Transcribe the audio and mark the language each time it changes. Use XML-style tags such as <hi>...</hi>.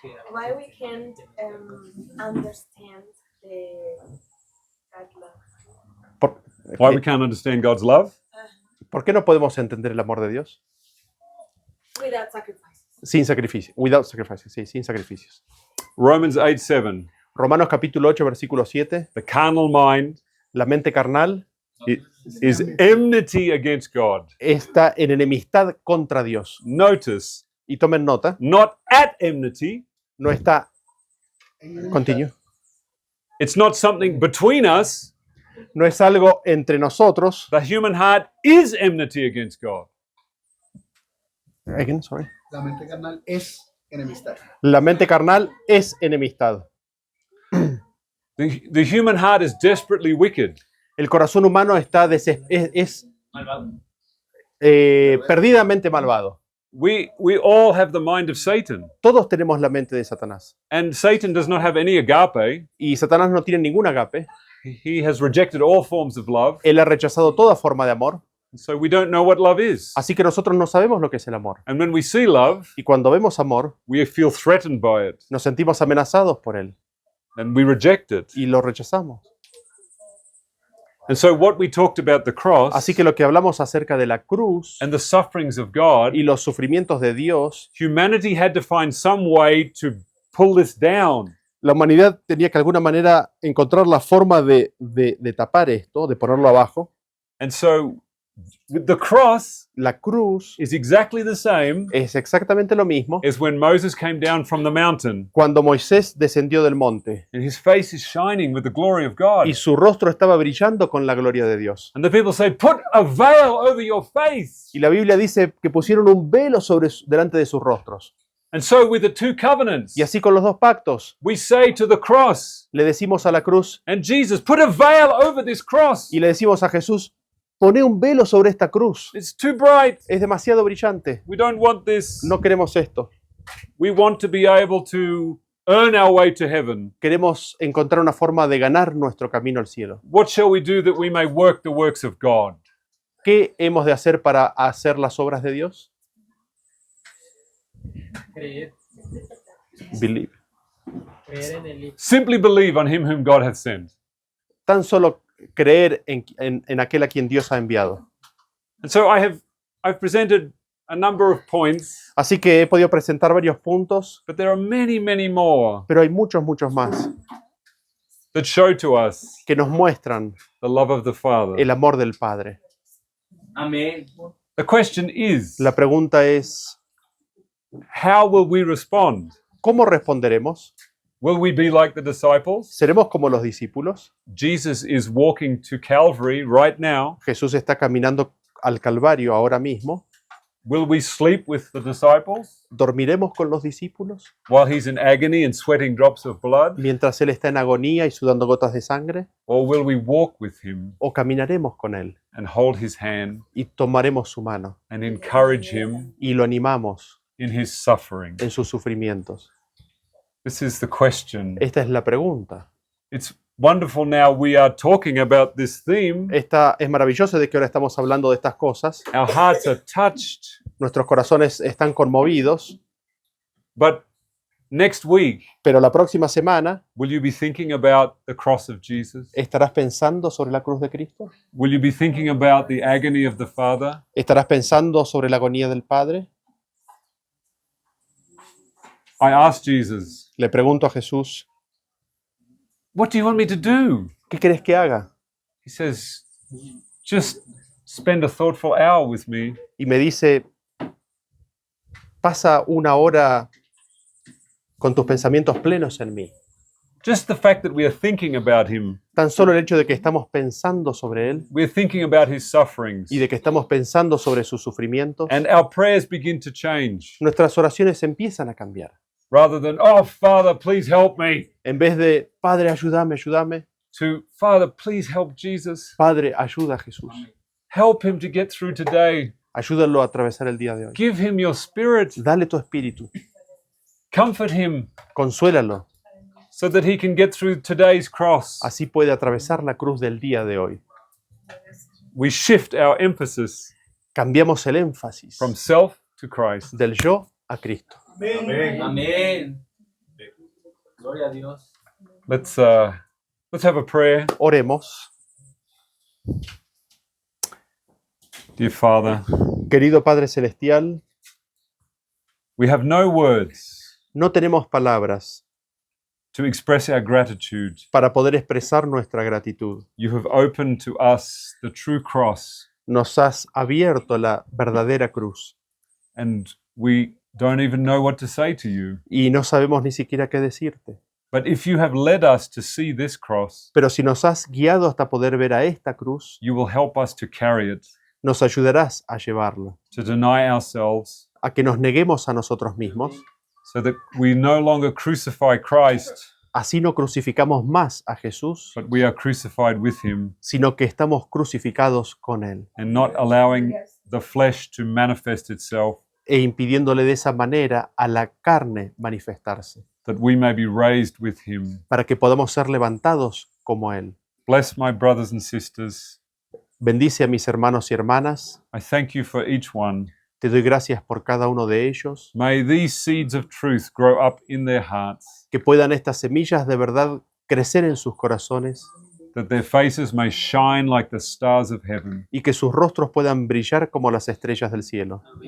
<en>Why we can't understand the God love?</en> <es>¿Por,</es> <en>Why we can't understand God's love?</en> <es>¿Por qué no podemos entender el amor de Dios?</es> <en>Without sacrifices.</en> <es>Sin sacrificio.</es> <en>Without sacrifices,</en> <es>sí, sin sacrificios.</es> <en>Romans 8:7.</en> <es>Romanos capítulo 8, versículo 7.</es> <en>The carnal mind</en> <es>La mente carnal</es> <en>is enmity against God.</en> <es>está en enemistad contra Dios.</es> <en>Notice,</en> <es>Y tomen nota,</es> <en>not at enmity.</en> <es>no está... Continúo.</es> <en>It's not something between us.</en> <es>No es algo entre nosotros.</es> <en>The human heart is enmity against God. Again, sorry.</en> <es>La mente carnal es enemistad. La mente carnal es enemistad.</es> <en>The human heart is desperately wicked.</en> <es>El corazón humano está Malvado. perdidamente malvado.</es> <en>We all have the mind of Satan.</en> <es>Todos tenemos la mente de Satanás.</es> <en>And Satan does not have any agape.</en> <es>Y Satanás no tiene ningún agape.</es> <en>He has rejected all forms of love.</en> <es>Él ha rechazado toda forma de amor.</es> <en>So we don't know what love is.</en> <es>Así que nosotros no sabemos lo que es el amor.</es> <en>And when we see love,</en> <es>Y cuando vemos amor,</es> <en>we feel threatened by it.</en> <es>nos sentimos amenazados por él.</es> <en>And we reject it.</en> <es>Y lo rechazamos.</es> <en>And so what we talked about the cross</en> <es>Así que lo que hablamos acerca de la cruz</es> <en>and the sufferings of God,</en> <es>y los sufrimientos de Dios,</es> <en>humanity had to find some way to pull this down.</en> <es>la humanidad tenía que de alguna manera encontrar la forma de tapar esto, de ponerlo abajo.</es> <en>And so the cross</en> <es>La cruz</es> <en>is exactly the same</en> <es>es exactamente lo mismo</es> <en>as when Moses came down from the mountain</en> <es>cuando Moisés descendió del monte</es> <en>and his face is shining with the glory of God.</en> <es>y su rostro estaba brillando con la gloria de Dios.</es> <en>And the people say, put a veil over your face.</en> <es>Y la Biblia dice que pusieron un velo delante de sus rostros.</es> <en>And so with the two covenants,</en> <es>Y así con los dos pactos,</es> <en>we say to the cross</en> <es>le decimos a la cruz</es> <en>and Jesus, put a veil over this cross.</en> <es>y le decimos a Jesús, poné un velo sobre esta cruz.</es> <en>It's too bright.</en> <es>Es demasiado brillante.</es> <en>We don't want this.</en> <es>No queremos esto.</es> <en>We want to be able to earn our way to heaven.</en> <es>Queremos encontrar una forma de ganar nuestro camino al cielo.</es> <en>What shall we do that we may work the works of God?</en> <es>¿Qué hemos de hacer para hacer las obras de Dios? Creer,</es> <en>Believe.</en> <es>creer en el Hijo.</es> <en>Simply believe on him whom God hath sent.</en> <es>Tan solo creer en aquel a quien Dios ha enviado.</es> <en>And so I've presented a number of points,</en> <es>Así que he podido presentar varios puntos,</es> <en>but there are many, many more</en> <es>pero hay muchos, muchos más</es> <en>that show to us</en> <es>que nos muestran</es> <en>the love of the Father.</en> <es>el amor del Padre. Amén.</es> <en>The question is,</en> <es>La pregunta es,</es> <en>how will we respond?</en> <es>¿cómo responderemos?</es> <en>Will we be like the disciples?</en> <es>¿Seremos como los discípulos?</es> <en>Jesus is walking to Calvary right now.</en> <es>Jesús está caminando al Calvario ahora mismo.</es> <en>Will we sleep with the disciples</en> <es>¿Dormiremos con los discípulos</es> <en>while he's in agony and sweating drops of blood?</en> <es>mientras Él está en agonía y sudando gotas de sangre?</es> <en>Or will we walk with him</en> <es>¿O caminaremos con Él</es> <en>and hold his hand</en> <es>y tomaremos su mano</es> <en>and encourage him</en> <es>y lo animamos</es> <en>in his suffering?</en> <es>en sus sufrimientos?</es> <en>This is the question.</en> <es>Esta es la pregunta.</es> <en>It's wonderful now we are talking about this theme.</en> <es>Es maravilloso de que ahora estamos hablando de estas cosas.</es> <en>Our hearts are touched,</en> <es>Nuestros corazones están conmovidos,</es> <en>but next week,</en> <es>pero la próxima semana,</es> <en>will you be thinking about the cross of Jesus?</en> <es>¿estarás pensando sobre la cruz de Cristo?</es> <en>Will you be thinking about the agony of the Father?</en> <es>¿Estarás pensando sobre la agonía del Padre?</es> <en>I asked Jesus,</en> <es>Le pregunto a Jesús,</es> <en>what do you want me to do?</en> <es>¿qué querés que haga?</es> <en>He says, just spend a thoughtful hour with me.</en> <es>Y me dice, pasa una hora con tus pensamientos plenos en mí.</es> <en>Just the fact that we are thinking about him,</en> <es>Tan solo el hecho de que estamos pensando sobre Él</es> <en>we're thinking about his sufferings,</en> <es>y de que estamos pensando sobre sus sufrimientos,</es> <en>and our prayers begin to change.</en> <es>nuestras oraciones empiezan a cambiar.</es> <en>Rather than, oh, Father, please help me,</en> <es>En vez de, Padre, ayúdame, ayúdame,</es> <en>to, Father, please help Jesus.</en> <es>Padre, ayuda a Jesús.</es> <en>Help him to get through today.</en> <es>Ayúdalo a atravesar el día de hoy.</es> <en>Give him your spirit.</en> <es>Dale tu espíritu,</es> <en>Comfort him</en> <es>consuélalo,</es> <en>so that he can get through today's cross.</en> <es>así puede atravesar la cruz del día de hoy.</es> <en>We shift our emphasis</en> <es>Cambiamos el énfasis</es> <en>from self to Christ.</en> <es>del yo a Cristo. Amén. Amén. Gloria a Dios.</es> <en>Let's have a prayer.</en> <es>Oremos.</es> <en>Dear Father,</en> <es>Querido Padre Celestial,</es> <en>we have no words</en> <es>no tenemos palabras</es> <en>to express our gratitude.</en> <es>para poder expresar nuestra gratitud.</es> <en>You have opened to us the true cross,</en> <es>Nos has abierto la verdadera cruz</es> <en>and we don't even know what to say to you.</en> <es>y no sabemos ni siquiera qué decirte.</es> <en>But if you have led us to see this cross,</en> <es>Pero si nos has guiado hasta poder ver a esta cruz,</es> <en>you will help us to carry it,</en> <es>nos ayudarás a llevarla,</es> <en>to deny ourselves,</en> <es>a que nos neguemos a nosotros mismos.</es> <en>so that we no longer crucify Christ,</en> <es>Así no crucificamos más a Jesús,</es> <en>but we are crucified with him,</en> <es>sino que estamos crucificados con Él,</es> <en>and not allowing the flesh to manifest itself,</en> <es>e impidiéndole de esa manera a la carne manifestarse,</es> <en>that we may be raised with him.</en> <es>para que podamos ser levantados como Él.</es> <en>Bless my brothers and sisters.</en> <es>Bendice a mis hermanos y hermanas.</es> <en>I thank you for each one.</en> <es>Te doy gracias por cada uno de ellos.</es> <en>May these seeds of truth grow up in their hearts,</en> <es>Que puedan estas semillas de verdad crecer en sus corazones</es> <en>that their faces may shine like the stars of heaven.</en> <es>y que sus rostros puedan brillar como las estrellas del cielo.</es>